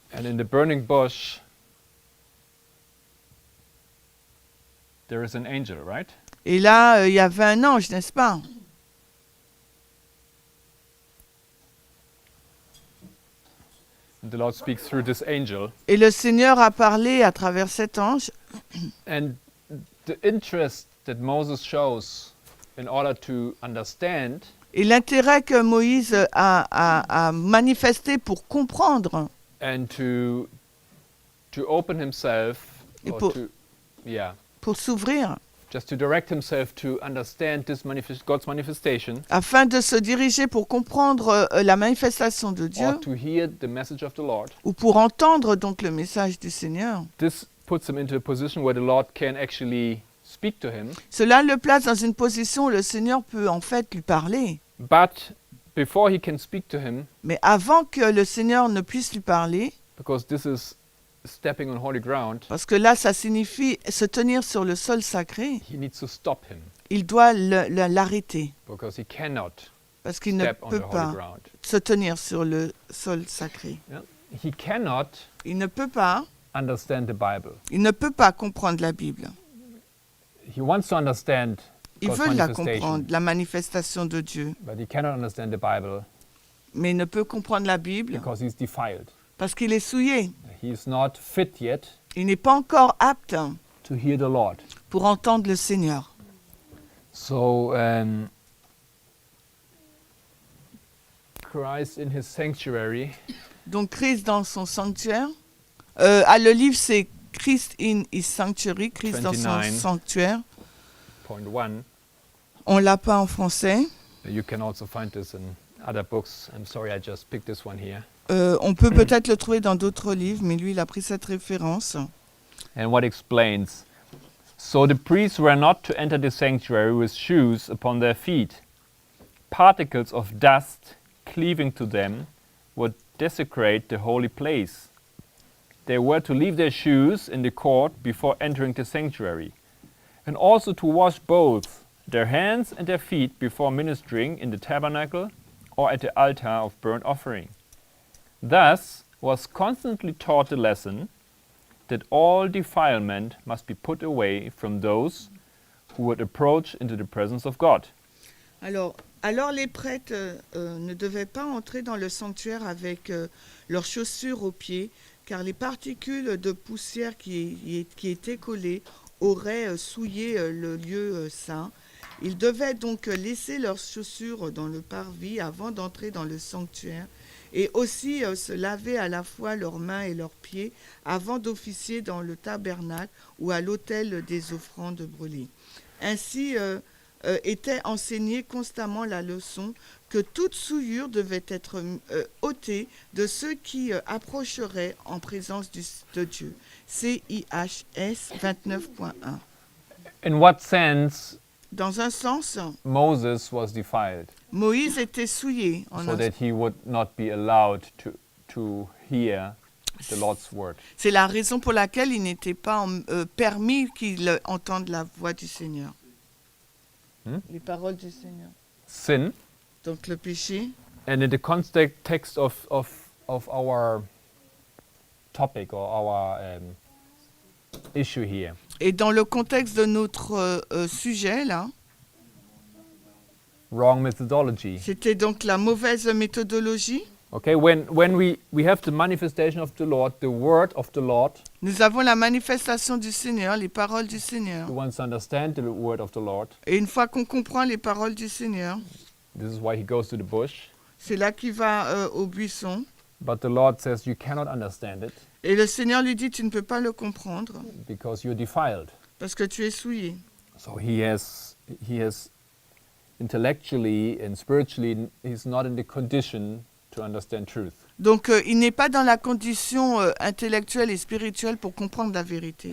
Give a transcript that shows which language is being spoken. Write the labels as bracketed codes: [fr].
[en] and in the burning bush, there is an angel, right? [fr] Et là, il y avait un ange, n'est-ce pas? [en] And the Lord speaks through this angel, [fr] Et le Seigneur a parlé à travers cet ange. [en] and the interest that Moses shows in order to understand [fr] Et l'intérêt que Moïse a manifesté pour comprendre [en] and to open himself, [fr] Et [en] or [fr] pour- pour s'ouvrir, [en] just to direct himself to understand this God's manifestation, [fr] afin de se diriger pour comprendre la manifestation de Dieu, [en] or to hear the message of the Lord. [fr] ou pour entendre donc le message du Seigneur. [en] This puts him into a position where the Lord can actually speak to him. [fr] Cela le place dans une position où le Seigneur peut en fait lui parler. [en] But before he can speak to him, [fr] Mais avant que le Seigneur ne puisse lui parler, [en] because this is stepping on holy ground, [fr] parce que là ça signifie se tenir sur le sol sacré, [en] he needs to stop him [fr] il doit l'arrêter, [en] because he cannot [fr] parce qu'il ne [en] step on [fr] peut [en] the holy [fr] pas [en] ground. [fr] se tenir sur le sol sacré. [en] Yeah? He cannot [fr] Il ne peut pas, [en] understand the Bible. [fr] il ne peut pas comprendre la Bible. [en] He wants to understand [fr] Il [en] God's [fr] veut la [en] manifestation, [fr] comprendre, la manifestation de Dieu, [en] but he cannot understand the Bible [fr] mais il ne peut comprendre la Bible [en] because he's defiled. [fr] parce qu'il est souillé. [en] He is not fit yet [fr] Il n'est pas encore apte [en] to hear the Lord. [fr] pour entendre le Seigneur. [en] So Christ in his sanctuary, [fr] Donc Christ dans son sanctuaire. Le livre c'est Christ in his sanctuary, Christ dans son 29. sanctuaire. point 1, On l'a pas en français. [en] You can also find this in other books. I'm sorry, I just picked this one here. [fr] On peut peut-être le trouver dans d'autres livres, mais lui, il a pris cette référence. [en] And what explains, so the priests were not to enter the sanctuary with shoes upon their feet. Particles of dust cleaving to them would desecrate the holy place. They were to leave their shoes in the court before entering the sanctuary, and also to wash both their hands and their feet before ministering in the tabernacle or at the altar of burnt offering. Thus was constantly taught the lesson that all defilement must be put away from those who would approach into the presence of God. [fr] Alors les prêtres ne devaient pas entrer dans le sanctuaire avec leurs chaussures aux pieds, car les particules de poussière qui étaient collées auraient souillé le lieu saint. Ils devaient donc laisser leurs chaussures dans le parvis avant d'entrer dans le sanctuaire et aussi se laver à la fois leurs mains et leurs pieds avant d'officier dans le tabernacle ou à l'autel des offrandes brûlées. Ainsi était enseignée constamment la leçon que toute souillure devait être ôtée de ceux qui approcheraient en présence de Dieu. CIHS 29.1. [en] In what sense [fr] Dans un sens, [en] Moses was defiled? [fr] Moïse était souillé, [en] So that he would not be allowed to hear the Lord's word. [fr] c'est la raison pour laquelle il n'était pas permis qu'il entende la voix du Seigneur. Les paroles du Seigneur. [en] Sin, [fr] Donc le péché. [en] and in the context of our topic or our issue here, [fr] Et dans le contexte de notre sujet, là, [en] wrong methodology. [fr] c'était donc la mauvaise méthodologie. [en] Okay, when we have the manifestation of the Lord, the word of the Lord, [fr] Nous avons la manifestation du Seigneur, les paroles du Seigneur. [en] who wants to understand the word of the Lord, [fr] Et une fois qu'on comprend les paroles du Seigneur, [en] this is why he goes to the bush. [fr] c'est là qu'il va au buisson. [en] But the Lord says you cannot understand it [fr] Et le Seigneur lui dit, tu ne peux pas le comprendre [en] because you're defiled. [fr] parce que tu es souillé. [en] So he has intellectually and spiritually, he's not in the condition to understand truth. [fr] Donc il n'est pas dans la condition intellectuelle et spirituelle pour comprendre la vérité.